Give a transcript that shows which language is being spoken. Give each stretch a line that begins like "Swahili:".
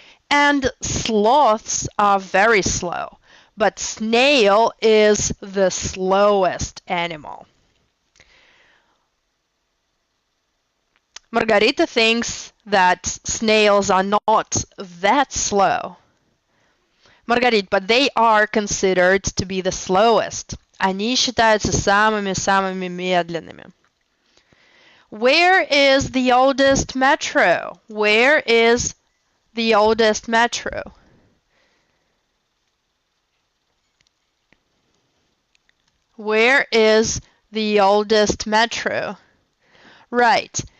English: And sloths are very slow. But snail is the slowest animal. Margarita thinks that snails are not that slow. Margarita, but they are considered to be the slowest.
Russian: Они считаются самыми медленными.
English: Where is the oldest metro? Where is the oldest metro? Where is the oldest metro? Right.